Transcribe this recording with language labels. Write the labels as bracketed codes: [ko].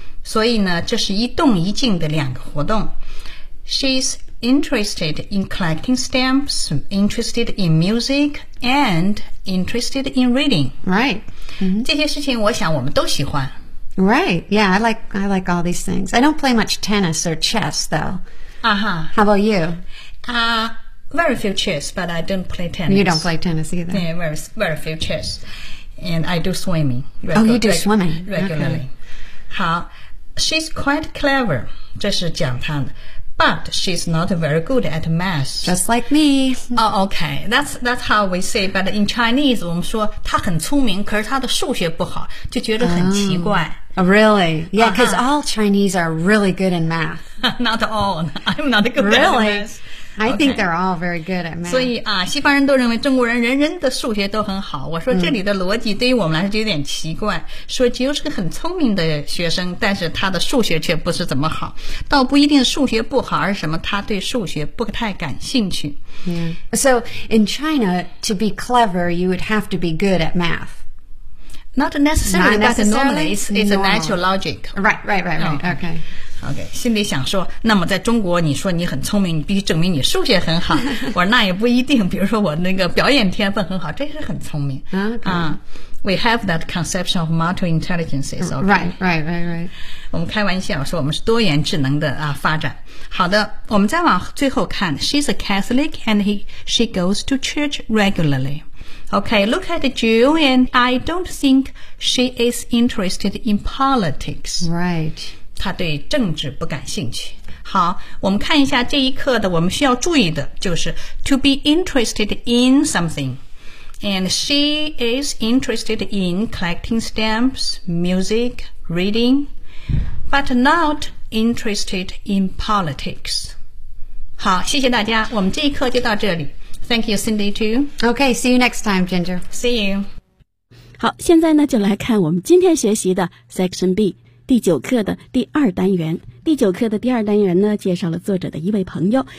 [zh] 所以呢，这是一动一静的两个活动。 [en] She'sinterested in collecting stamps, interested in music, and interested in reading. Right.、 Mm-hmm. [zh] 这些事情我想我们都喜欢。 [en] Right. Yeah, I like all these things. I don't play much tennis or chess, though. Uh-huh. How about you? Very few chess, but I don't play tennis. You don't play tennis either. Yeah, very, very few chess. And I do swimming. You do swimming. Regularly.、 Okay. [zh] 好 [en] She's quite clever. [zh] 这是讲她的。 [en] But she's not very good at math. Just like me. Oh, okay. That's how we say. But in Chinese, [zh] 我们说她很聪明，可是她的数学不好，就觉得很奇怪。 [en] Oh, really? Yeah, because、uh-huh. all Chinese are really good in math. Not all. I'm not good、 really? at math. Really? I think they're all very good at math. [zh] 所以啊，西方人都认为中国人人人的数学都很好。我说这里的逻辑对于我们来说就有点奇怪。说只有是个很聪明的学生，但是他的数学却不是怎么好。倒不一定数学不好，而是什么他对数学不太感兴趣。 [en] Yeah. So in China, to be clever, you would have to be good at math. Not necessarily, but normally it's a natural logic. Right. Okay. [zh] 心里想说，那么在中国，你说你很聪明，你必须证明你数学很好。我说那也不一定。比如说我那个表演天分很好，这是很聪明。 [en] Okay. We have that conception of multiple intelligences. Okay. Right. [zh] 我们开玩笑说我们是多元智能的发展。好的，我们再往最后看。 [en] She's a Catholic and she goes to church regularly. Okay, look at Jill, and I don't think she is interested in politics. Right. [zh] 她对政治不感兴趣。好，我们看一下这一课的我们需要注意的就是 [en] to be interested in something. And she is interested in collecting stamps, music, reading, but not interested in politics. [zh] 好，谢谢大家，我们这一课就到这里。 [en] Thank you, Cindy, too. Okay, see you next time, Ginger. See you. [zh] 好，现在呢，就来看我们今天学习的 Section B 第九课的第二单元。第九课的第二单元呢，介绍了作者的一位朋友。